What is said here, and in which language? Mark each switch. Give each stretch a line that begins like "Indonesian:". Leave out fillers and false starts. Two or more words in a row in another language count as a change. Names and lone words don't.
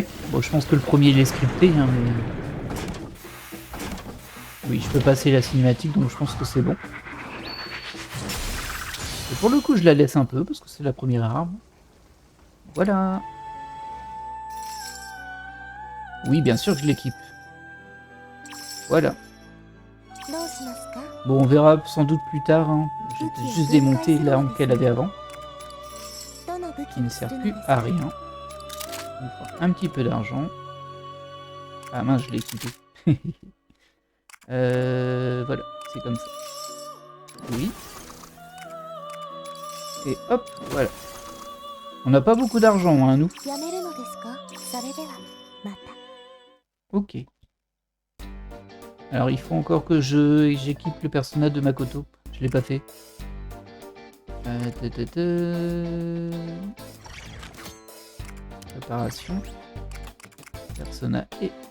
French: Bon, je pense que le premier il est scripté, hein, mais... Oui, je peux passer la cinématique, donc je pense que c'est bon. Et pour le coup, je la laisse un peu, parce que c'est la première arme. Voilà. Oui, bien sûr que je l'équipe. Voilà.
Japanese: どうしますか？
French: Bon, on verra sans doute plus tard. Hein. Je vais juste démonter l'arme qu'elle avait avant,
Japanese: どの武器
French: qui ne
Japanese: にす
French: sert
Japanese: るの
French: plus
Japanese: です
French: à
Japanese: か？
French: rien. Il me faut un petit peu d'argent. Ah mince, je l'ai équipé. Voilà, c'est comme ça. Oui. Et hop, voilà. On n'a pas beaucoup d'argent, hein, nous.
Japanese: やめるのですか？それではまた。
French: Ok. Alors, il faut encore que j'équipe le personnage de Makoto. Je l'ai pas fait. Ta, ta, ta. Préparation. Persona et...